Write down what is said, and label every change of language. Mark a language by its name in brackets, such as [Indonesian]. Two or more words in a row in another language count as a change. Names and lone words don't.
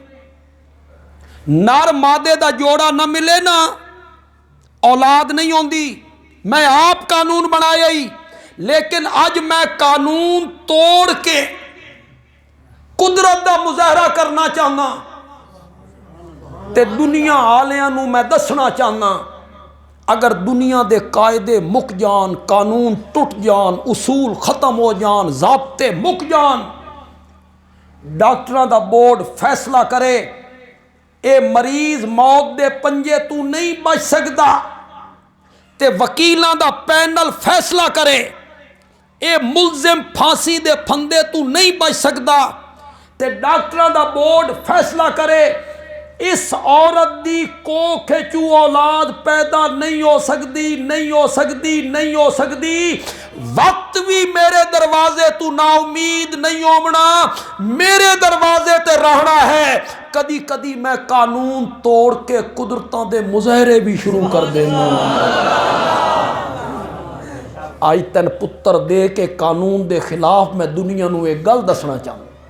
[Punjabi] نر مادے دا جوڑا نہ ملے نا اولاد نہیں ہوندی میں آپ قانون بنایا ہی لیکن اج میں قانون توڑ کے قدرت دا مظاہرہ کرنا چاہنا تے دنیا آلیاں نو میں دسنا چاہنا اگر دنیا دے قاعدے مک جان قانون ٹوٹ جان اصول ختم ہو جان ضابطے مک جان ڈاکٹراں دا بورڈ فیصلہ کرے اے مریض موت دے پنجے تو نہیں بچ سکدا تے وکیلاں دا پینل فیصلہ کرے اے ملزم پھانسی دے پھندے تو نہیں بچ سکدا تے ڈاکٹراں دا بورڈ فیصلہ کرے اس عورت دی کوکھ چو اولاد پیدا نہیں ہو سکتی نہیں ہو سکتی نہیں ہو سکتی وقت بھی میرے دروازے تو نا امید نہیں ہونا میرے دروازے تے رہنا ہے کدی کدی میں قانون توڑ کے قدرتاں دے مظاہرے بھی شروع کر دینا آج تین پتر دے کے قانون دے خلاف میں دنیا نو ایک گل دسنا چاہوں